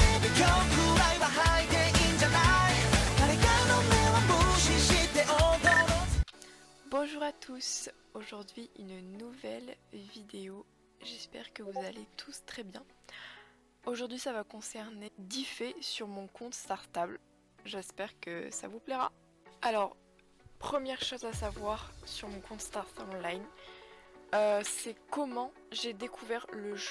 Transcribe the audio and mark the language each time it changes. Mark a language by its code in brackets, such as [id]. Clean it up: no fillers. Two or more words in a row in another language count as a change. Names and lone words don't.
[ja] 今日くらいは吐いていいんじゃない誰かの目は無視して踊ろう [fr] Bonjour à tous, aujourd'hui une nouvelle vidéo, j'espère que vous allez tous très bien. Aujourd'hui ça va concerner 10 faits sur mon compte Startable, j'espère que ça vous plaira. Alors, première chose à savoir sur mon compte Startable Online, c'est comment j'ai découvert le jeu.